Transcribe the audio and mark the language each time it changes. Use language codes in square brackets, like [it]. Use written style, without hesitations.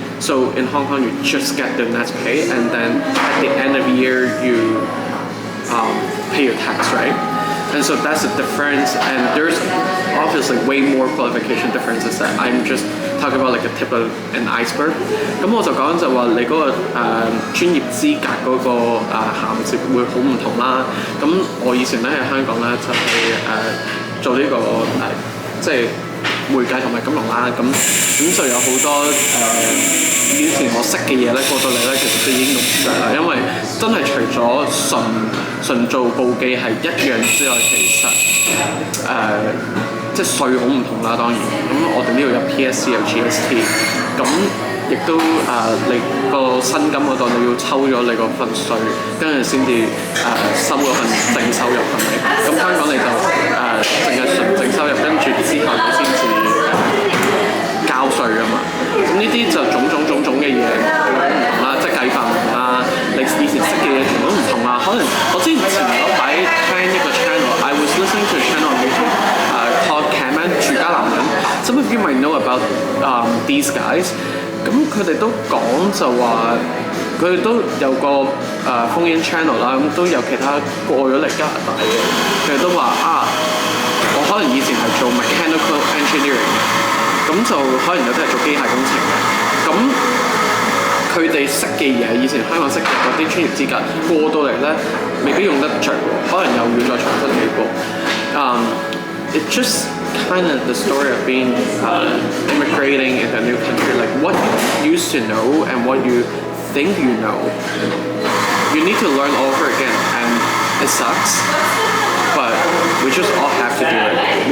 [en] So in Hong Kong, you just get the net pay, and then at the end of the year, you pay your tax, right? And so that's the difference, and there's obviously way more qualification differences that I'm just talking about like a tip of an iceberg. [yue] 咁我就講就話你嗰個專業資格嗰個銜接會好唔同啦。咁我以前咧喺香港咧就係做呢個即係會計同埋金融啦。咁就有好多以前我識嘅嘢咧過到嚟咧，其實都已經用唔上啦，因為真係除咗純做簿記係一樣之外，其實即係稅好唔同啦，當然。咁我哋呢度有 PSC 有 GST， 咁亦都你個薪金嗰度你要抽咗你個份稅，跟住先至收嗰份淨收入係咪？咁香港你就淨係純淨收入，跟住之後你先至交稅㗎嘛。咁呢啲就種嘅嘢好唔同啦，即係計法唔同啦，你以前識嘅嘢全部都唔同啦。可能我之前嗰排聽一個 channel， [en] I was listening to a channel on YouTube called Caman 住家男人。 Some of you might know about these guys。 [yue] 咁佢哋都講就話，佢哋都有個phone in channel 啦，咁都有其他過咗嚟加拿大嘅，佢哋都話我可能以前係做 mechanical engineering 嘅，咁就可能有啲係做機械工程嘅，咁佢哋識嘅嘢，以前香港識嘅嗰啲專業資格過到嚟咧，未必用得着，可能又要再重新起步。 [en] It just kind of the story of being immigrating in a new country, like what you used to know and what you think you know, you need to learn over again, and it sucks, but we just all have to do it.